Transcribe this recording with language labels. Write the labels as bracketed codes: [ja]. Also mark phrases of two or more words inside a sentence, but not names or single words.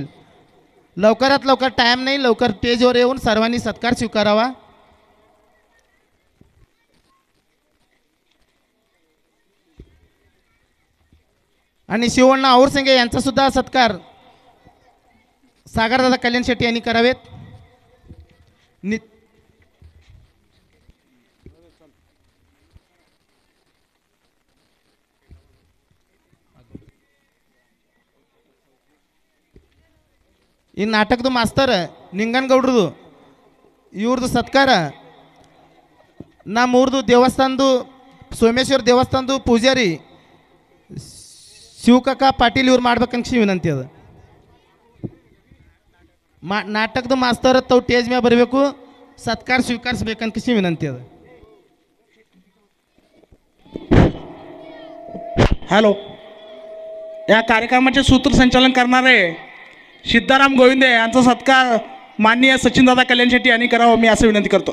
[mr] लवकरात लवकर, टाइम नाही, लवकर स्टेजवर येऊन सर्वांनी सत्कार स्वीकारावा. आणि शिवण्णा औरसंगे यांचा सुद्धा सत्कार सागरदादा कल्याण शेट्टी यांनी करावेत. [kn] ಈ ನಾಟಕದ ಮಾಸ್ತರ್ ನಿಂಗನಗೌಡ್ರದು ಇವ್ರದ್ದು ಸತ್ಕಾರ ನಮ್ಮೂರ್ದು ದೇವಸ್ಥಾನದು ಸೋಮೇಶ್ವರ ದೇವಸ್ಥಾನದು ಪೂಜಾರಿ ಶಿವಕಾಕ ಪಾಟೀಲ್ ಇವ್ರು ಮಾಡ್ಬೇಕಂತ ವಿನಂತಿ ಅದ. ನಾಟಕದ ಮಾಸ್ತರ್ ತಾವು ಸ್ಟೇಜ್ ಮೇಲೆ ಬರಬೇಕು, ಸತ್ಕಾರ ಸ್ವೀಕರಿಸಬೇಕಂತ ವಿನಂತಿ ಅದ. [mr] हॅलो, या कार्यक्रमाचे सूत्रसंचालन करणारे सिद्धाराम गोविंदे यांचा सत्कार माननीय सचिनदादा कल्याण शेट्टी यांनी करावं मी असं विनंती करतो.